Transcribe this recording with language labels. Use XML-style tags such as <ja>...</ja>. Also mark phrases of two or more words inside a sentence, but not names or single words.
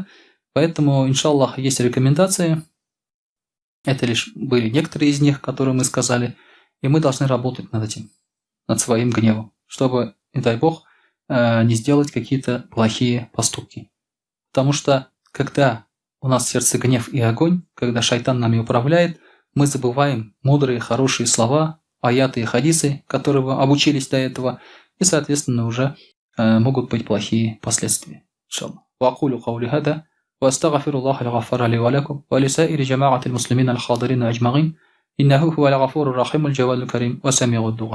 <ru>Поэтому, иншаллах, есть рекомендации. Это лишь были некоторые из них, которые мы сказали, и мы должны работать над этим, над своим гневом, чтобы, не дай Бог, не сделать какие-то плохие поступки. Потому что, когда у нас в сердце гнев и огонь, когда шайтан нами управляет, мы забываем мудрые, хорошие слова, аяты и хадисы, которые вы обучились до этого, и, соответственно, уже могут быть плохие последствия. Иншаллах.</ru> <ar>وأقول قولي هذا وأستغفر الله الغفار لي ولكم ولسائر جماعة المسلمين الحاضرين أجمعين إنه هو الغفور الرحيم الجواد الكريم وسميع الدعاء.</ar>